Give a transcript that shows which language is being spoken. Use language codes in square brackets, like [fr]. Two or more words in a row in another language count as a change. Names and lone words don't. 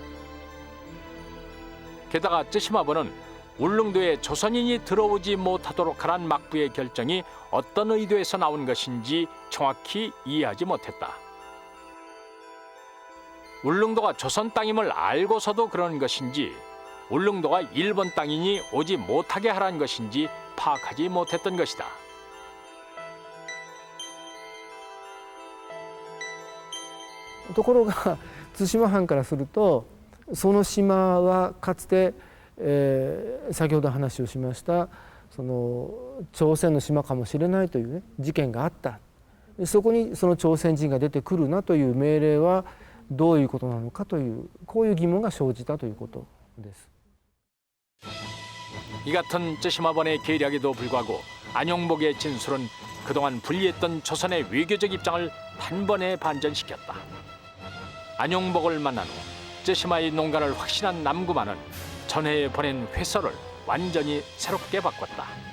[ko] 게다가 쯔시마부는 울릉도에 조선인이 들어오지 못하도록 하란 막부의 결정이 어떤 의도에서 나온 것인지 정확히 이해하지 못했다. 울릉도가 조선 땅임을 알고서도 그런 것인지 울릉도가 일본 땅이니 오지 못하게 하란 것인지 파악하지 못했던 것이다. [ja] ところが対馬藩からするとその島はかつて、先ほど話をしましたその朝鮮の島かもしれないという、ね、事件があった。そこにその朝鮮人が出てくるなという命令はどういうことなのかというこういう疑問が生じたということです。 [ko] 이 같은 쯔시마번의 계략에도 불구하고 안용복의 진술은 그동안 불리했던 조선의 외교적 입장을 단번에 반전시켰다. 안용복을 만난 후 쯔시마의 농간을 확신한 남구만은 전해에 보낸 회서를 완전히 새롭게 바꿨다.